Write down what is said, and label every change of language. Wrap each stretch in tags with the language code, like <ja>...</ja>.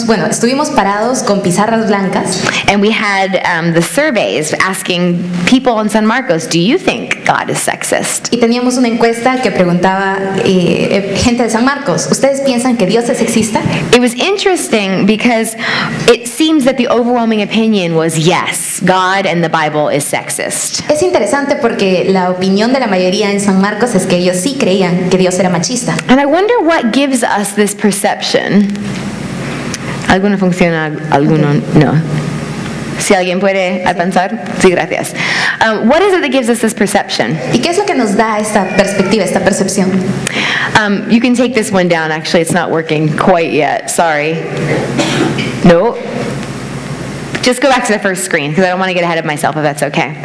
<es>Estuvimos parados con pizarras blancas.</es> <en>And we had the surveys asking people in San Marcos, do you think God is sexist?</en> <es>Y teníamos una encuesta que preguntaba gente de San Marcos, ¿ustedes piensan que Dios es sexista?</es> <en>It was interesting because it seems that the overwhelming opinion was yes, God and the Bible is sexist.</en> <es>Es interesante porque la opinión de la mayoría en San Marcos es que ellos sí creían que Dios era machista.</es> <en>And I wonder what gives us this perception.</en> <es>¿Alguno funciona? ¿Alguno no? Si alguien puede avanzar. Sí, gracias.</es> <en>What is it that gives us this perception?</en> <es>¿Y qué es lo que nos da esta perspectiva, esta percepción?</es> <en>You can take this one down. Actually, it's not working quite yet. Sorry. No. Just go back to the first screen because I don't want to get ahead of myself if that's okay.</en>